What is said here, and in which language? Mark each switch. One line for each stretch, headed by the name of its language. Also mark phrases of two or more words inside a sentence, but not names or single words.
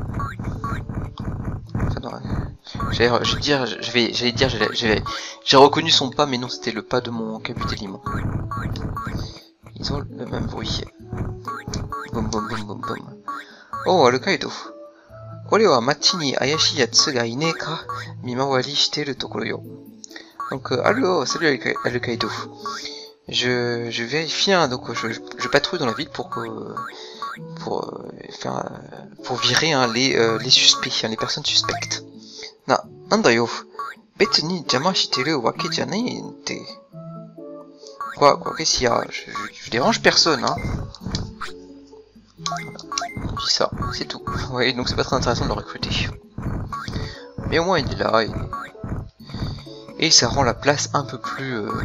French: J'allais dire, j'ai reconnu son pas, mais non, c'était le pas de mon Kabutelimon. Ils ont le même bruit. Boum boum boum boum boum. Oh, le Kaido.
Japanese: これは町に怪しい奴がいねえか見回りしてるところよ.
French: Donc, allô, salut le Kaido. Je vérifie, hein, donc je patrouille dans la ville pour virer hein, les suspects, hein, les personnes suspectes.
Japanese: なんだよ、別に邪魔してるわけじゃないって.
French: Quoi, qu'est-ce qu'il y a? Je dérange personne, hein. On dit ça, c'est tout. Ouais, donc c'est pas très intéressant de le recruter. Mais au moins il est là, et ça rend la place un peu plus...